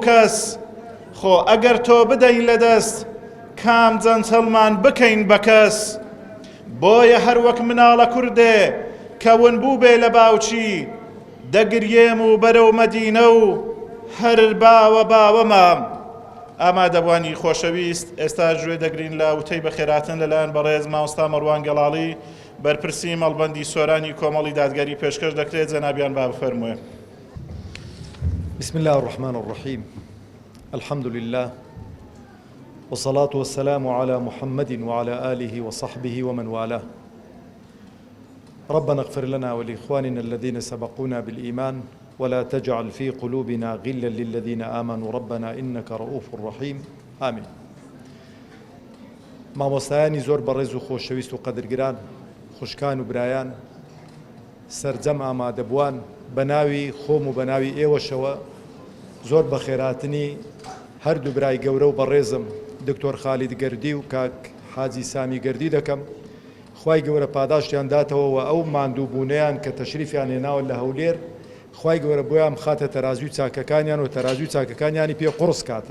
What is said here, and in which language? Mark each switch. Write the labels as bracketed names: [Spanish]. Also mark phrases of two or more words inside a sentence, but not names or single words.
[Central Kurdish] کەس خۆ ئەگەر تۆ بدەین لەدەست کام جەنچەڵمان بکەین بە کەس بۆیە هەر وەک مناڵە کوردێ کەون بوو بێ لە باوچی دەگرێم و بەرەو مەدینە و هەر باوەمە ئامادەبوانی خۆشەویست ئێستا گوێ دەگرین لە وتەی بەخێراتن لەلایەن بەڕێز مامۆستا مەڕوان گەڵاڵی بەرپرسی مەڵبەندی سۆرانی کۆمەڵی دادگەری پێشکەش دەکرێت جەنابیان با بفەرموێ. [Arabic] بسم الله الرحمن الرحيم الحمد لله والصلاة والسلام على محمد وعلى آله وصحبه ومن والاه ربنا اغفر لنا ولإخواننا الذين سبقونا بالإيمان ولا تجعل في قلوبنا غلا للذين آمنوا ربنا إنك رؤوف رحيم آمين [Central Kurdish] مامۆستایانی زۆر بەڕێز و خۆشەویست و قەدرگران خوشکان و برایان سەرجەم ئامادەبووان بە ناوی خۆم و بە ناوی ئێوەشەوە زۆر بە خێراتنی هەردوو برای گەورە و بەڕێزم دکتۆر خالید گەردی و کاک حاجی سامی گەردی دەکەم خوای گەورە پاداشتیان داتەوە و ئەو ماندووبوونەیان کە تەشریفیان هێناوە لە هەولێر خوای گەورە بۆیان خاتە تەرازوی چاکەکانیان و تەرازوی چاکەکانیانی پێ قورس کاتن.